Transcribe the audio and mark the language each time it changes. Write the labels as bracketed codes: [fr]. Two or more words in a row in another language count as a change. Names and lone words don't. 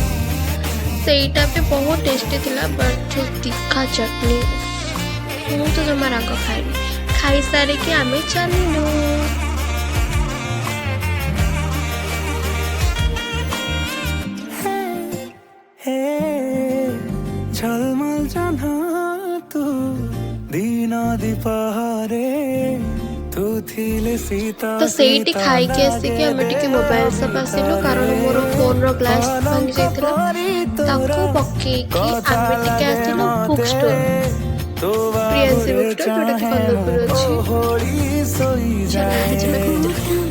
[or] ସେଇଟା ବି ବହୁତ ଟେଷ୍ଟି ଥିଲା, ବଟ୍ ଯୋଉ ତିଖା ଚଟନି ମୁଁ ତ ଜମା ରାଗ ଖାଇନି। ଖାଇସାରିକି ଆମେ ଚାଲିଲୁ। ହେ ଝଲମଲ ଜହ୍ନା ତୁ ଦିନ ଦିପହରେ ତୁ ଥିଲେ ସୀତା तो ସେଇଠି ଖାଇକି ଆସିକି ଆମେ ଟିକେ [en] mobile shop [or] ଆସିଲୁ, କାରଣ ମୋର ଫୋନର ଗ୍ଲାସ୍ ଭାଙ୍ଗି ଯାଇଥିଲା। ତାକୁ ପକେଇକି ଆମେ ଟିକେ ଆସିଲୁ [en] book store, [or] ପ୍ରିୟାଂଶୀ [en] book store, [or] ଯୋଉଟା କି କନ୍ଦରପୁର ଅଛି।